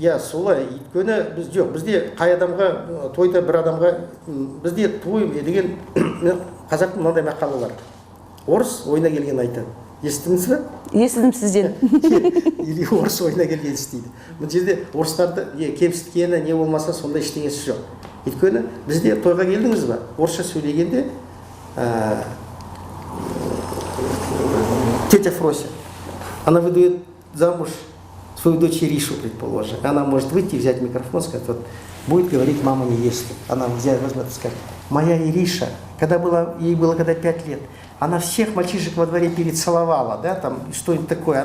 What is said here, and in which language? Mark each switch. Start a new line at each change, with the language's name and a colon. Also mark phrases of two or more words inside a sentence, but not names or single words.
Kazakh: иә солай өйткені біз жоқ бізде қай адамға тойда бір адамға бізде той деген қазақтың мынандай мақалы бар орыс ойына келген айтады естідіңіз бе естідім сізден или орыс ойына келген істейді бұл жерде орыстарды не кемсіткені не болмаса сондай ештеңесі жоқ өйткені бізде тойға келдіңіз ба орысша сөйлегенде
Russian: тетя Фрося она выдает замуж свою дочь Иришу, предположим. Она может выйти, взять микрофон, сказать, вот, будет говорить мама невесты. Она возьмет и скажет, моя Ириша, ей было 5 лет, она всех мальчишек во дворе перецеловала, да, там, что-нибудь такое.